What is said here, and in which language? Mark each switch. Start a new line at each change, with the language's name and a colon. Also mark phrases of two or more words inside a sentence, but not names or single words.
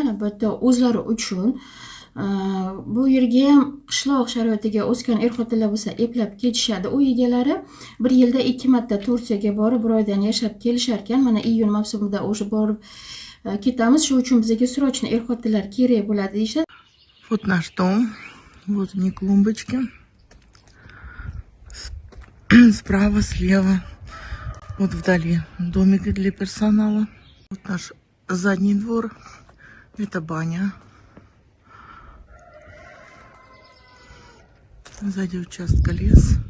Uzbek: Albatta o'zlari uchun bu yerga ham qishloq sharoitiga o'sgan er-xotinlar bo'lsa, eplab ketishadi. Uy egalari bir yilda 2 marta Turkiyaga borib, bir oydan yashab kelishar ekan. Mana iyun mavsumida o'sha borib ketamiz. Shu uchun bizga срочно er-xotinlar kerak bo'ladi deyishadi.
Russian: Вот наш дом. Вот они клумбочки. Справа, слева. Вот вдали домики для персонала. Вот наш задний двор. Это баня. Сзади участка лес.